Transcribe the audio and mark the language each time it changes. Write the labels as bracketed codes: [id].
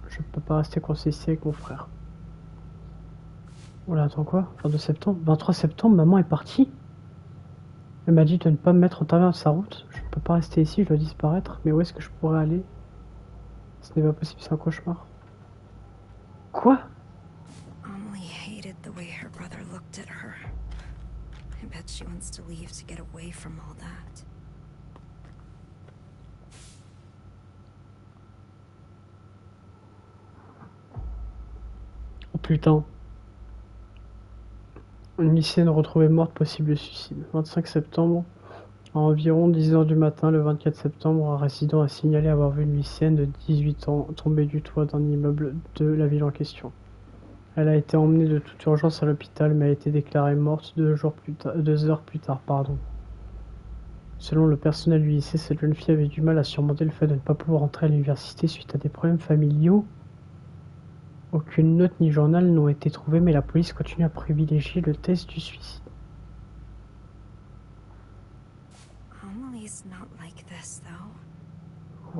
[fr] Je ne peux pas rester coincé ici avec mon frère. Oula, attends quoi? 22 septembre? 23 septembre, maman est partie? Elle m'a dit de ne pas me mettre en travers de sa route. Je ne peux pas rester ici, je dois disparaître. Mais où est-ce que je pourrais aller? Ce n'est pas possible, c'est un cauchemar. Quoi? [en] Amelie hated the way her brother looked at her. I bet she wants to leave to get away from all that. [fr] Oh putain. Une lycéenne retrouvée morte, possible suicide. 25 septembre, à environ 10 h du matin, le 24 septembre, un résident a signalé avoir vu une lycéenne de 18 ans tomber du toit d'un immeuble de la ville en question. Elle a été emmenée de toute urgence à l'hôpital, mais a été déclarée morte 2 heures plus tard. Selon le personnel du lycée, cette jeune fille avait du mal à surmonter le fait de ne pas pouvoir entrer à l'université suite à des problèmes familiaux. Aucune note ni journal n'ont été trouvés, mais la police continue à privilégier le test du suicide. [en] Amelie's not like this, though.